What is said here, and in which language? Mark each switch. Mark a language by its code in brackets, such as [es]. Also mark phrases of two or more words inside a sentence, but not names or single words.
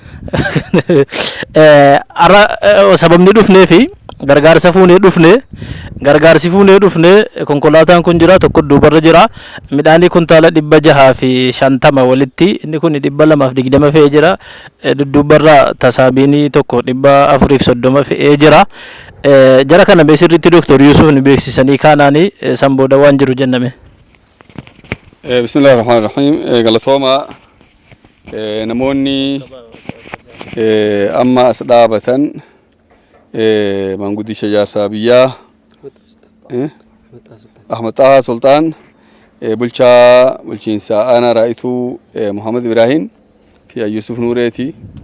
[om] sababni dhufnee fi gargaarsa fuunee dhufne konkolaataan kun jira tokko duubarra jira midhaanii kuntaala 650 walitti inni kun 220 fe'ee jira duubarra tasaabiinii tokko 430 fe'ee jira. Jara kana beesirriitti Dr. Yusuf ni beeksisanii kaanaanii san booda waan jiru jenname. [ar] بسم الله الرحمن الرحيم. [om] Galatooma namoonni amma as dhaabatan manguddisha jaarsaa biyyaa Ahmad Taha Sultaan bulchiinsa aanaa raayituu Muhammad Ibrahim fi Yusuf Nureeti